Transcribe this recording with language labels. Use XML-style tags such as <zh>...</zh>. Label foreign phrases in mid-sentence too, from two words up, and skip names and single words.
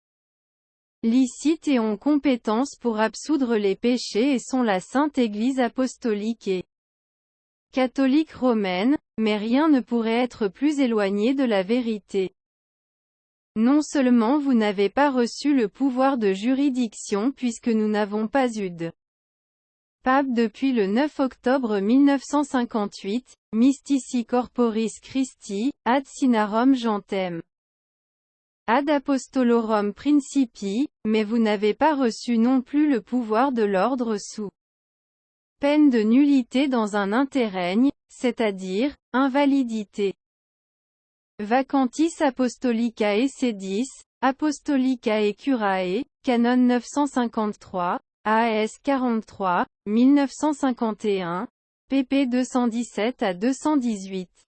<fr>licites et ont compétence pour absoudre les péchés et sont la Sainte Église apostolique et catholique romaine, mais rien ne pourrait être plus éloigné de la vérité. Non seulement vous n'avez pas reçu le pouvoir de juridiction puisque nous n'avons pas eu de pape depuis le 9 octobre 1958, Mystici Corporis Christi, ad Sinarum Gentem, ad Apostolorum Principi, mais vous n'avez pas reçu non plus le pouvoir de l'ordre sous peine de nullité dans un interrègne, c'est-à-dire, invalidité. Vacantis Apostolicae Sedis, Apostolicae Curae, Canon 953, AS 43, 1951, pp 217 à 218.</fr>